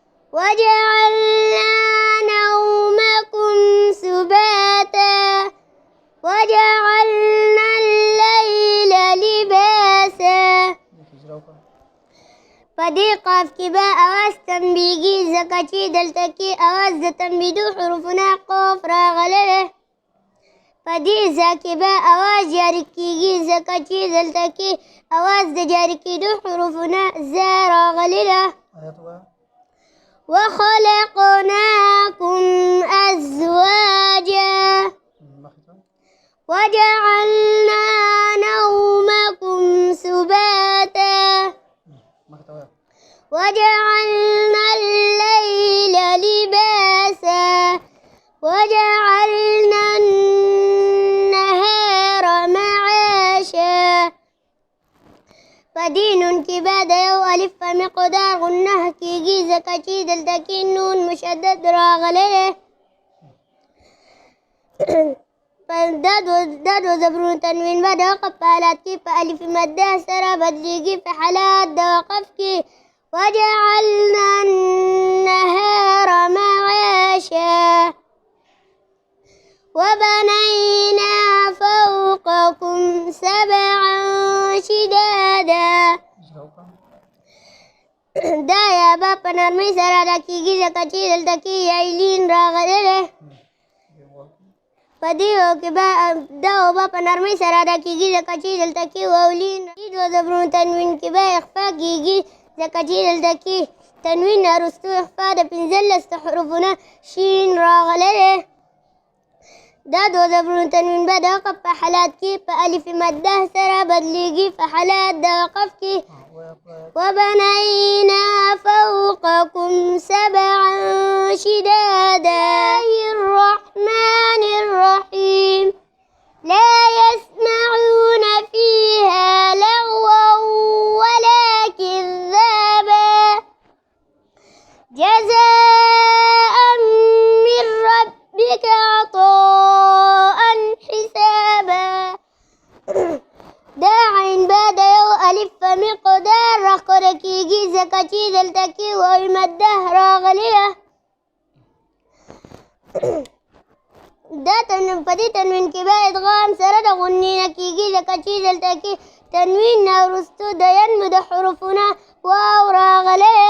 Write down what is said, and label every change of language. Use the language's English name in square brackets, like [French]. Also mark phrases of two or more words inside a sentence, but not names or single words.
[Arabic] وجعلنا نومكم سباتا وجعلنا الليل لباسا. [Pashto] پدې قاف کې به اواز تنبیهي ځکه چې دلته کې اواز د تنبیدو حروفونه قاف راغلی دی. په دې ځای کې به اواز جاري کېږي ځکه چې دلته کې اواز د جاري کېدو حروفونه ځا راغلی ده. [Arabic] وخلقناكم أزواجا وجعلنا نومكم سباتا وجعلنا الليل لباسا وجعلنا النهار معاشا. [Pashto] پدینون کی بعد یو الف په مقدار غنه کیږي ځکه چې دلته کې نون مشدد راغلی دی. دا دو زبرون تنوین به د وقف په حالات کې په الف مده سره بدلیږي په حالات د وقف کې. [Arabic] وجعلنا النهار معاشا وبنينا فوقكم سبعا شدادا. [Pashto] دا یا با په نرمۍ سره ادا کېږي ځکه چې دلته کې یایلین راغلی دی. په دې کې به دا اوبه په نرمۍ سره ادا کېږي ځکه چې دلته کې واولین. دو زبرون تنوین کې به اخفا کېږي ځکه چې دلته کې تنوین نه وروستو اخفا د 15 حروفونه شین راغلی دی. دا دو زبرون تنوین به د وقف په حالات کې په الف مده سره بدلیږي په حالات د وقف کې. [Arabic] وبنينا فوقكم سبعا شدادا. الرحمن الرحيم لا يسمعون فيها لغوا ولا كذابا جزاء من ربك عطاء حسابا. [Pashto] دا عین بعد یو الف په مقدار راښکاره کېږي ځکه چې دلته کې واو مده راغلی ده. دا په دې تنوین کې به ادغام سره د غنې نه کېږي ځکه چې دلته کې تنوین نه وروستو د ینمو د حروفونه واو راغلی دی.